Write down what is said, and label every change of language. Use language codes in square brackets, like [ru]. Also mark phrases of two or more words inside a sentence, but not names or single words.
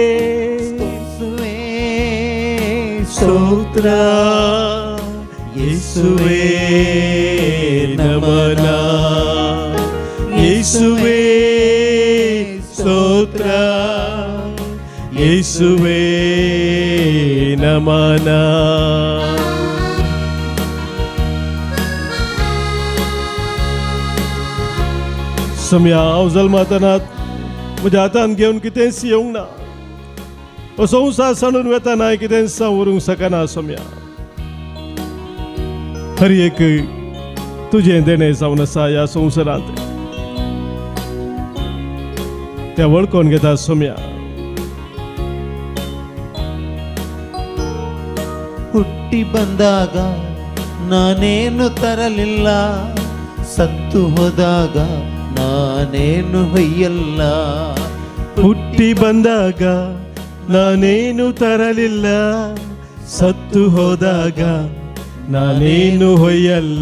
[kn] ಸ್ತೋತ್ರ ಯೇಸುವೇ ನಮನ, ಯೇಸುವೇ ಸ್ತೋತ್ರ, ಯೇಸುವೇ ನಮನ. [kok] सम्या हांव जल्मातनात म्हज्या हातान घेवन कितेंच येवंक ना, हो संवसार सांडून वेताना कितें व्हरूंक शकना. सम्या हर एक तुजें देणें जावन आसा ह्या संवसारांत, तें वळखून घेता. सम्या [kn] ಹುಟ್ಟಿ ಬಂದಾಗ ನಾನೇನು ತರಲಿಲ್ಲ, ಸತ್ತು ಹೋದಾಗ ನಾನೇನು ಹೊಯ್ಯಲ್ಲ, ಹುಟ್ಟಿ ಬಂದಾಗ ನಾನೇನು ತರಲಿಲ್ಲ, ಸತ್ತು ಹೋದಾಗ ನಾನೇನು ಹೊಯ್ಯಲ್ಲ.